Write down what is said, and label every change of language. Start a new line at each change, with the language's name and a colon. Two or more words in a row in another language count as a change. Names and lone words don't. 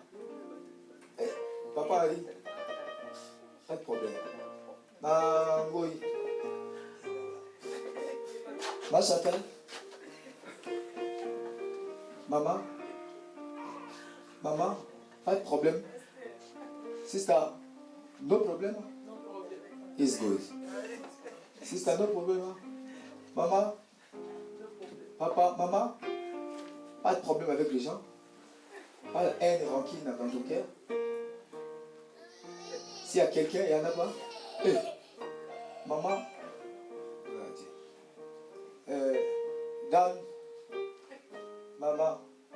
French: Papa Ali. Pas de problème. Mangoy. Ma chapelle. Maman. Maman, pas de problème.
English: Sister, no problem. It's good. Sister, no problem.
French: Maman, papa, maman, pas de problème avec les gens. Pas de haine et rancune dans ton cœur. S'il y a quelqu'un, il n'y en a pas. Hey. Maman, Dan, maman.